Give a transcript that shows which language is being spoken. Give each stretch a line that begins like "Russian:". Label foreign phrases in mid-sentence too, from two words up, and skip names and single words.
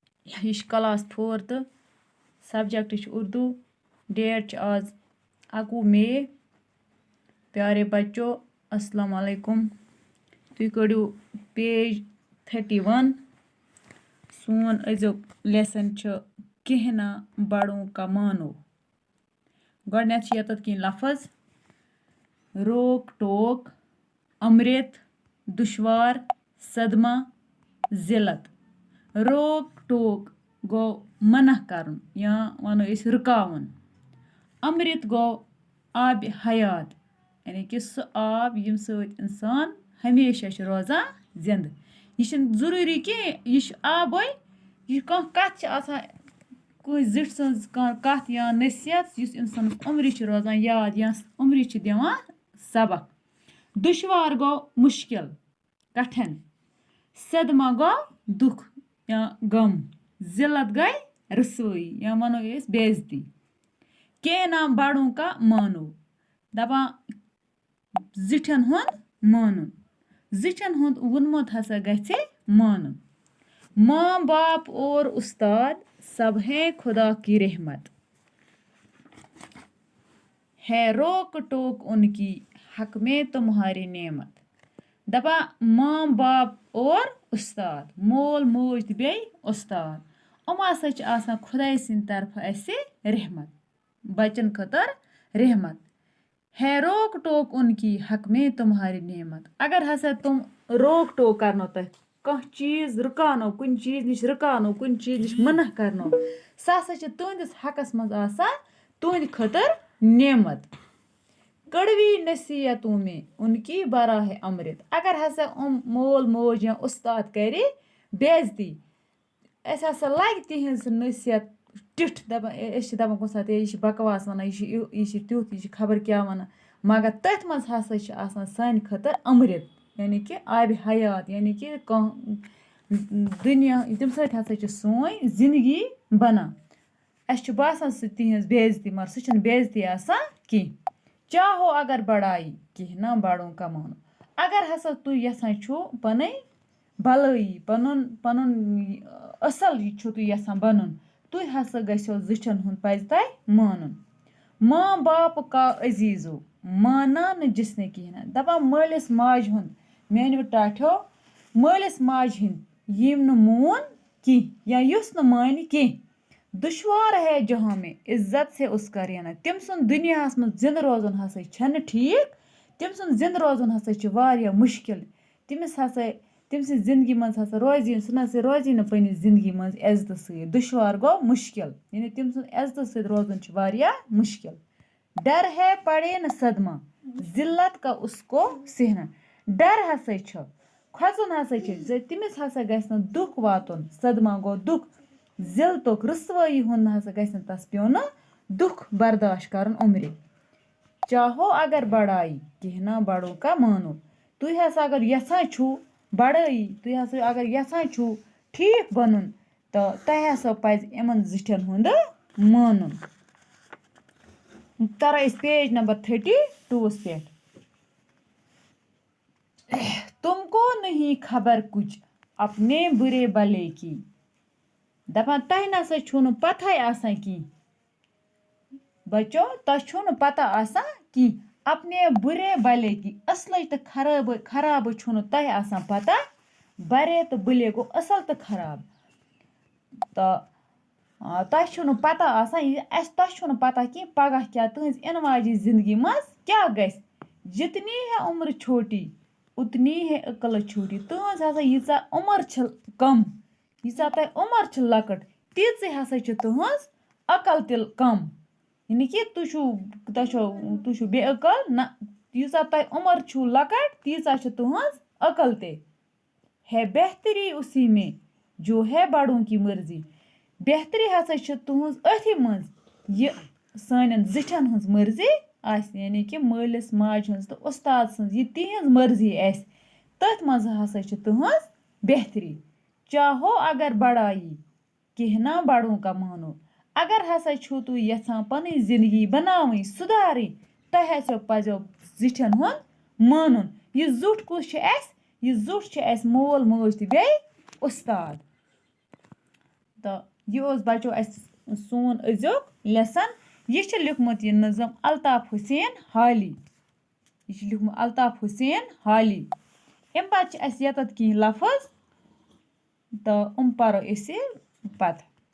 Kashmiri: یہِ چھُ کلاس 4 تہٕ سبجیکٹ چھُ اردو ڈیٹ چھُ آز 21 مئی پیارے بچو السلام علیکم تُہۍ کٔڑِو پیج 31 سون أزیُک لیسن چھُ کینٛہہ نہ بڑوں کا مانو گۄڈٕنٮ۪تھ چھِ ییٚتٮ۪تھ کینٛہہ لفظ روک ٹوک امرت دُشوار صدمہ ذلت روک ٹوک گوٚو منع کرُن یا وَنو أسۍ رُکاوُن امرت گوٚو آبِ حیات یعنی کہِ سُہ آب ییٚمہِ سۭتۍ اِنسان ہمیشہ چھُ روزان زِندٕ یہِ چھُنہٕ ضروٗری کینٛہہ یہِ چھُ آبٕے یہِ کانٛہہ کَتھ چھِ آسان کٲنٛسہِ زِٹھۍ سٕنٛز کانٛہہ کَتھ یا نصیحت یُس اِنسانَس عمرِ چھِ روزان یاد یا عمرِ چھِ دِوان سبق دُشوار گوٚو مُشکل کٹھن صدمہ گوٚو دُکھ یا غم ذلت گٔے رسوٲیی یا وَنو أسۍ بے عزتی کینٛہہ نہ بڑوں کا مانو دپان زِٹھٮ۪ن ہُنٛد مانُن زِٹھٮ۪ن ہُنٛد ووٚنمُت ہسا گژھِ مانُن
Urdu: ماں باپ اور استاد سب ہیں خدا کی رحمت ہے روک ٹوک ان کی حق میں تمہاری نعمت
Kashmiri: دپان ماں باپ اور استاد مول موج تہٕ بیٚیہِ استاد یِم ہسا چھِ آسان خۄداے سٕنٛدِ طرفہٕ اَسہِ رحمت بچن خٲطر
Urdu: رحمت ہے روک ٹوک ان کی حق میں تمہاری نعمت
Kashmiri: اگر ہسا تِم روک ٹوک کرنو تۄہہِ کانٛہہ چیٖز رُکاونو کُنہِ چیٖز نِش رُکاونو کُنہِ چیٖز نِش منع کرنو سُہ ہسا چھِ تُہنٛدِس حقس منٛز آسان تُہنٛدِ خٲطر نعمت
Urdu: کڑوی نصیحتوں میں ان کی بڑا ہے امرت
Kashmiri: اگر ہسا مول موج یا استاد کرِ بے عزتی اَسہِ ہسا لگہِ تِہنٛز نصیحت ٹِٹھ دپان أسۍ چھِ دپان کُنہِ ساتہٕ ہے یہِ چھِ بکواس وَنان یہِ چھِ تیُتھ یہِ چھِ خبر کیٛاہ وَنان مگر تٔتھۍ منٛز ہسا چھِ آسان سانہِ خٲطرٕ امرت یعنی کہِ آبِ حیات یعنی کہِ کانٛہہ دُنیا تَمہِ سۭتۍ ہسا چھِ سٲنۍ زندگی بنان اَسہِ چھُ باسان سُہ تِہنٛز بے عزتی مگر سُہ چھِنہٕ بے عزتی آسان کیٚنٛہہ
Urdu: چاہو اگر بڑایی کینٛہہ نہ بڑوں کا مانو
Kashmiri: اگر ہسا تُہۍ یژھان چھُو پنٕنۍ بلٲیی پنُن اصل یہِ چھُو تُہۍ یژھان بنُن تُہۍ ہسا گژھیو زِٹھٮ۪ن ہُنٛد پزِ تۄہہِ مانُن
Urdu: ماں باپ کا عزیزو مانا نہٕ جس نے
Kashmiri: کِہیٖنۍ نہٕ دپان مٲلِس ماجہِ ہُنٛد میٛانیو ٹاٹھیو مٲلِس ماجہِ ہِنٛدۍ یِم نہٕ مون کینٛہہ یا یُس نہٕ مانہِ کینٛہہ
Urdu: دُشوار ہے جہاں میں عزت سے اس کا رہنا
Kashmiri: تٔمۍ سُنٛد دُنیاہس منٛز زِندٕ روزُن ہسا چھَنہٕ ٹھیٖک تٔمۍ سُنٛد زِندٕ روزُن ہسا چھُ واریاہ مُشکِل تٔمۍ سٕنٛزِ زندگی منٛز ہسا روزِ سُہ نہ سا روزی نہٕ پنٛنہِ زندگی منٛز عزتہٕ سۭتۍ دُشوار گوٚو مُشکِل یعنی تٔمۍ سُنٛد عزتہٕ سۭتۍ روزُن چھُ واریاہ مُشکِل
Urdu: ڈر ہے پڑے نہٕ صدمہ ذلت کا اس کو سہنا
Kashmiri: ڈر ہسا چھُ کھۄژُن ہسا چھُ تٔمِس ہسا گژھِ نہٕ دُکھ واتُن صدمہ گوٚو دُکھ ذلتُک رُسوٲیی ہُنٛد نہ ہسا گژھِ نہٕ تس پیوٚو نہٕ دُکھ برداشت کرُن عمرِ
Urdu: چاہو اگر بڑایی کینٛہہ نہ بڑوں کا مانو
Kashmiri: تُہۍ ہسا اگر یژھان چھُو بڑٲیی تُہۍ ہسا اگر یژھان چھُو ٹھیٖک بنُن تہٕ تۄہہِ ہسا پزِ یِمن زِٹھٮ۪ن ہُنٛد مانُن ترو أسۍ پیج نمبر 32 پٮ۪ٹھ
Urdu: تم کو نہیں خبر کچھ اپنے برے بلے کی
Kashmiri: دپان تۄہہِ نسا چھُو نہٕ پتہے آسان کینٛہہ بچو تۄہہِ چھُو نہٕ پتہ آسان کینٛہہ
Urdu: اپنے بُرے بلے کی
Kashmiri: اصلٕچ تہٕ خرابٕچ چھُو نہٕ تۄہہِ آسان پتہ برے تہٕ بُلے گوٚو اصل تہٕ خراب تہٕ تۄہہِ چھُو نہٕ پتہ آسان تۄہہِ چھُو نہٕ پتہ کینٛہہ پگاہ کیٛاہ تٕہٕنٛز یِنہٕ واجٮ۪ن زندگی منٛز کیٛاہ گژھِ
Urdu: جتنی ہے عمر چھوٹی اتنی ہے عقل
Kashmiri: چھوٹی تٕہٕنٛز ہسا ییٖژاہ عمر چھِ کم ییٖژاہ تۄہہِ عمر چھِ لۄکٕٹ تیٖژٕے ہسا چھِ تٕہٕنٛز عقل تہِ کم یعنی کہِ تُہۍ چھُو بے عقل نہ ییٖژاہ تۄہہِ عمر چھُو لۄکٕٹ تیٖژاہ چھِ تٕہٕنٛز عقل تہِ
Urdu: ہے بہتری اسی میں جو ہے بڑوں کی مرضی
Kashmiri: بہتری ہسا چھِ تُہٕنٛز أتھی منٛز یہِ سانٮ۪ن زِٹھٮ۪ن ہٕنٛز مرضی آسہِ یعنی کہِ مٲلِس ماجہِ ہٕنٛز تہٕ اُستاد سٕنٛز یہِ تِہنٛز مرضی آسہِ تٔتھۍ منٛز ہسا چھِ تٕہٕنٛز بہتری
Urdu: چاہو اگر بڑایی کینٛہہ نہ بڑوں کا مانو
Kashmiri: اگر ہسا چھُو تُہۍ یژھان پنٕنۍ زندگی بناوٕنۍ سُدھارٕنۍ تۄہہِ ہسا پزیو زِٹھٮ۪ن ہُنٛد مانُن یہِ زُٹھ کُس چھُ اَسہِ یہِ زُٹھ چھُ اَسہِ مول موج تہٕ بیٚیہِ اُستاد तो ये बचो सोन अजुक लेसन ये लिखमुत ये नज़म अल्ताफ़ हुसैन हाली ये लिखमुत अल्ताफ़ हुसैन हाली अम पत ये लफ्ज़ तो परो पत।